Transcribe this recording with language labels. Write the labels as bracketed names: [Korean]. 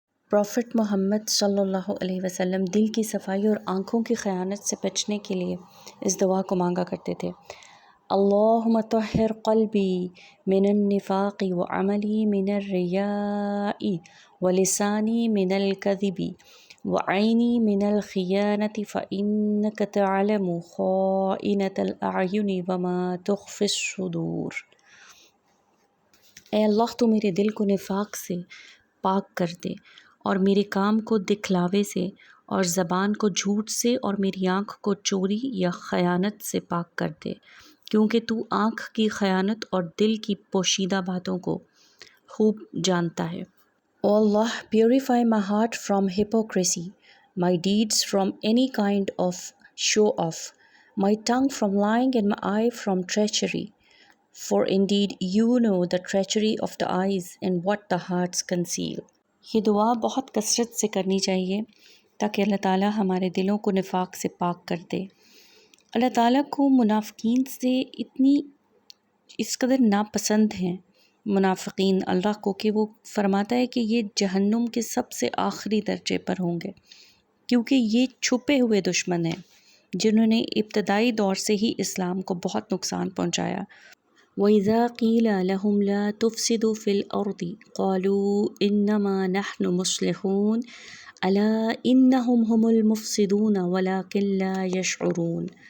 [Urdu] Profit محمد صلی اللہ علیہ وسلم دل کی صفائی اور آنکھوں کی خیانت سے بچنے کے لیے اس دعا کو مانگا کرتے تھے۔ [Arabic] اللہم طہر قلبی من النفاق وعملی من الریاء ولسانی من الکذب وعینی من الخیانة فإنک تعلم خائنة الأعین وما تخفی الصدور۔ [Urdu] اے اللہ تو میرے دل کو نفاق سے پاک کر دے، اور میرے کام کو دکھلاوے سے، اور زبان کو جھوٹ سے، اور میری آنکھ کو چوری یا خیانت سے پاک کر دے۔ کیونکہ تو آنکھ کی خیانت اور دل کی پوشیدہ باتوں کو خوب جانتا ہے۔ [English] O Allah, purify my heart from hypocrisy, my deeds from any kind of show-off, my tongue from lying and my eye from treachery. For indeed you know the treachery of the eyes and what the hearts conceal. [Urdu] یہ دعا بہت کثرت سے کرنی چاہیے تاکہ اللہ تعالیٰ ہمارے دلوں کو نفاق سے پاک کر دے۔ اللہ تعالیٰ کو منافقین سے اس قدر ناپسند ہیں منافقین اللہ کو کہ وہ فرماتا ہے کہ یہ جہنم کے سب سے آخری درجے پر ہوں گے، کیونکہ یہ چھپے ہوئے دشمن ہیں جنہوں نے ابتدائی دور سے ہی اسلام کو بہت نقصان پہنچایا۔ [Arabic] وَإِذَا قِيلَ لَهُمْ لَا تُفْسِدُوا فِي الْأَرْضِ قَالُوا إِنَّمَا نَحْنُ مُصْلِحُونَ أَلَا إِنَّهُمْ هُمُ الْمُفْسِدُونَ وَلَكِنْ لَا يَشْعُرُونَ۔